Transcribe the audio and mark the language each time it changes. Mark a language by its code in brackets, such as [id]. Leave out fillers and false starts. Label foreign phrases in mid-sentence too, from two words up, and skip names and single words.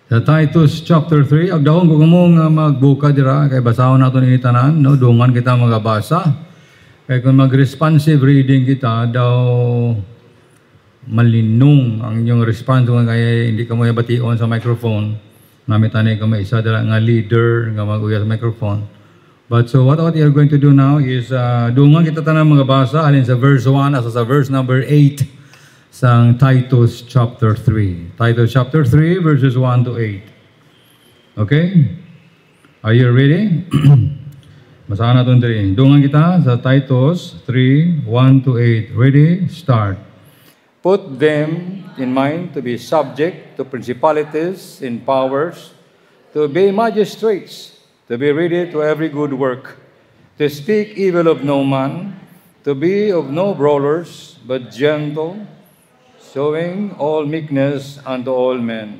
[hil] Sa Titus chapter 3, agdahon ko kamo nga magbuka dira kay basahon naton ini tanan, no, dungan kita magabasa. Kay kung mag- [en] responsive reading [hil] kita daw malinong ang inyong response kaya hindi ka mo bation sa microphone. Namitanay ka may isa dira nga leader nga mag-uya sa microphone. [en] But so what you're going to do now is [hil] dungan kita tanan magabasa alin sa verse 1 asa sa [en] verse number [hil] 8. Sang Titus chapter 3. [en] Titus chapter 3 verses 1 to 8. Okay? Are you ready? [hil] Basahan natin diri. Dungan kita sa Titus 3, 1 to 8. [en] Ready? Start. Put them in mind to be subject to principalities and powers, to be magistrates, to be ready to every good work, to speak evil of no man, to be of no brawlers, but gentle, showing all meekness unto all men.